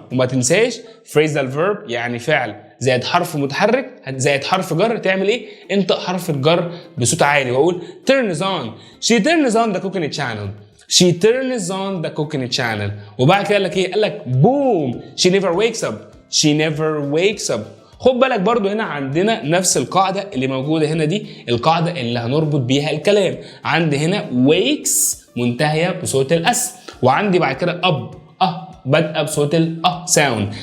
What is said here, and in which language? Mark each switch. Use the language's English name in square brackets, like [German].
[Arabic] وما تنساش phrasal verb يعني فعل زائد حرف متحرك زائد حرف جر، تعمل ايه؟ انطق حرف الجر بصوت عالي واقول turns on. [English] she turns on the cooking channel. she turns on the cooking channel. [Arabic] وبعد كده قال لك ايه؟ قال لك [English] boom she never wakes up. she never wakes up. [Arabic] خد بالك برضو هنا عندنا نفس القاعدة اللي موجودة هنا دي، القاعدة اللي هنربط بيها الكلام. عندي هنا wakes منتهية بصوت الأس، وعندي بعد كده بادئة بصوت sound.